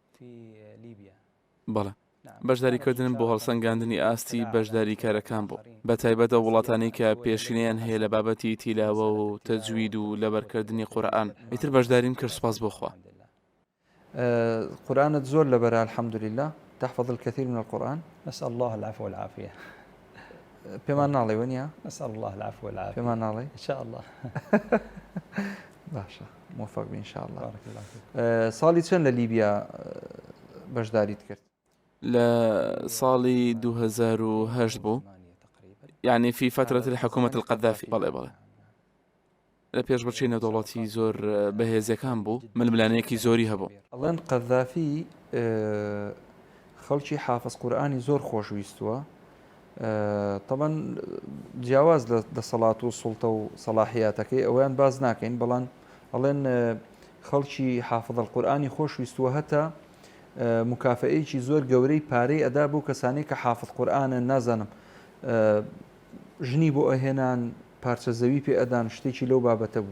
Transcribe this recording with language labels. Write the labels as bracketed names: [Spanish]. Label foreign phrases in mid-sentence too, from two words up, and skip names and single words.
[Central Kurdish] بەڵێ بەشداریکردن بۆ هەڵسەنگاندنی ئاستی بەشداری کارەکان بوو، بە تایبەتە وڵاتانی کە پێشینیان هەیە لە بابەتی تیلاوە و تەجوید و لەبەرکردنی قورئان. ئیتر بەشداریم کرد، سوپاس بۆخوا. قورآنت زۆر لەبەرە الحەمدولله، [Arabic] تحفظ الكثير من القرآن. نسأل الله العفو والعافية. [Central Kurdish] پێمان ناڵێ وەنیا؟ [Arabic] نسأل الله العفو والعافية. [Central Kurdish] پێمان ناڵێ؟ [Arabic] إن شاء الله. [Central Kurdish] باشە، موفق بی [Arabic] إن شاء الله. بارك الله فيك. [Central Kurdish] ساڵی چەند لە لیبیا بەشداریت کرد؟ لە ساڵی 2008 بوو، [Arabic] يعني في فترة الحكومة القذافي. [Central Kurdish] بەڵێ لە پێشبڕکێی نێودەوڵەتی زۆر بەهێزیەکان بوو، ململانەیەکی زۆری هەبوو. ئەڵێن قەذافی خەڵکی حافظ قورئانی زۆر خۆشویستووە، طبعا جیاواز لە دەسەڵات و سوڵتە و سەلاحیاتەکەی ئەویان باز ناکەین، بەڵام ئەڵێن خەڵکی حافظ القورئانی خۆشویستووە، هەتا مکافئەیەکی زۆر گەورەی پارەی ئەدا بوو کەسانی کە حافظ قورئانە، نازانم ژنی بۆ ئەهێنان، پارچە زەوی پێ ئەدان، شتێکی لەو بابەتە بوو.